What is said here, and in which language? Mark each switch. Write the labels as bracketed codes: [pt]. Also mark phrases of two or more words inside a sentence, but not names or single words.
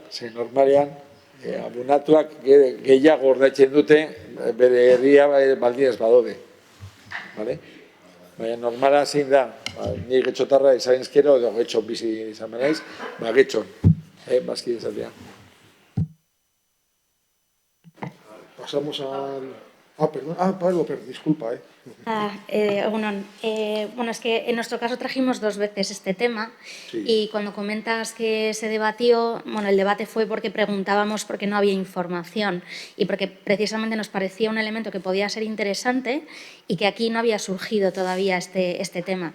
[eu] Ze normalean, abonatuak gehiago ordaintzen dute bere herria baldinez badaude. Baina normala zein da, ni Getxotarra izan ezkero edo Getxon bizi izan benaiz, Getxon, bazkide izatea. [es] pasamos al... perdón. Pablo, disculpa, Bueno, es que en nuestro caso trajimos 2 veces este tema Sí. y cuando comentas que se debatió, bueno, el debate fue porque preguntábamos porque no había información y porque precisamente nos parecía un elemento que podía ser interesante y que aquí no había surgido todavía este tema.